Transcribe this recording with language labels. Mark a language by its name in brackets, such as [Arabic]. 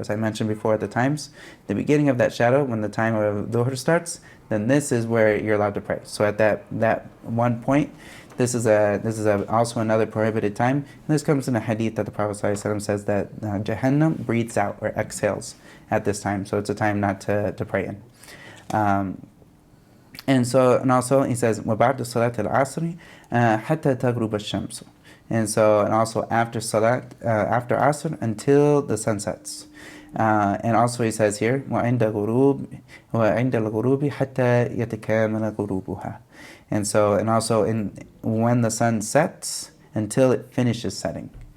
[English] As I mentioned before at the times, the beginning of that shadow, when the time of dhuhr starts, then this is where you're allowed to pray. So at that one point, this is also another prohibited time. And this comes in a hadith that the Prophet ﷺ says that Jahannam breathes out or exhales at this time. So it's a time not to pray in. And also he says [Arabic] وَبَعْدَ صَلَاةِ الْعَصْرِ حَتَّى تَغْرُبَ الشَّمْسُ. [English] And also after Salat, after Asr until the sun sets. And also he says here [Arabic] وَعِنْدَ الْغُرُوبِ حَتَّى يَتَكَامَلَ غُرُوبُهَا. [English] And also when the sun sets until it finishes setting.